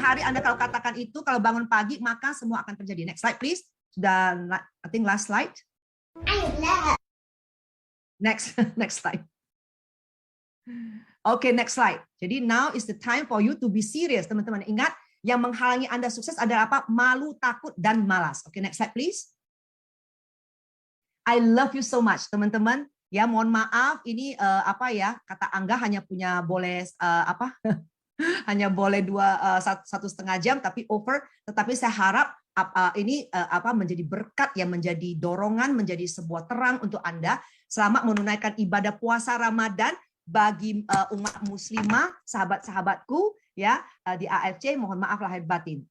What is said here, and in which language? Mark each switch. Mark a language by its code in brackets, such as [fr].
[id] setiap hari Anda kalau katakan itu, kalau bangun pagi, maka semua akan terjadi. [en] Next slide, please. Sudah, I think last slide. I love. Next, next slide. Okay, next slide. Jadi now is the time for you to be serious, teman-teman. [id] Ingat, yang menghalangi Anda sukses adalah apa? Malu, takut, dan malas. [en] Okay, next slide, please. I love you so much, teman-teman. [id] Ya, mohon maaf, ini apa ya? Kata Angga hanya punya boleh apa? Hanya boleh 1,5 jam, tapi over. Tetapi saya harap ini apa menjadi berkat yang menjadi dorongan, menjadi sebuah terang untuk Anda selama menunaikan ibadah puasa Ramadan bagi umat muslimah, sahabat-sahabatku ya di AFC. Mohon maaf lahir batin.